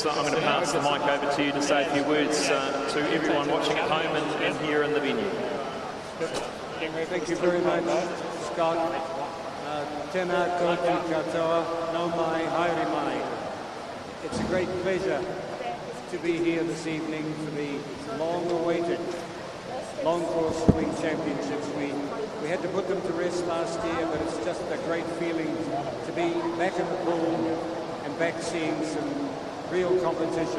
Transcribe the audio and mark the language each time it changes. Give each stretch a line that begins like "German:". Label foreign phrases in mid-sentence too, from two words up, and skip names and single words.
English: I'm going to pass the mic over to you to say a few words to everyone watching at home and here in the venue. Thank you very much, Scott.
Māori: Tēnā koutou katoa, nau mai, haere mai.
English: It's a great pleasure to be here this evening for the long-awaited long course swimming championships. We had to put them to rest last year, but it's just a great feeling to be back in the pool and back seeing some real competition.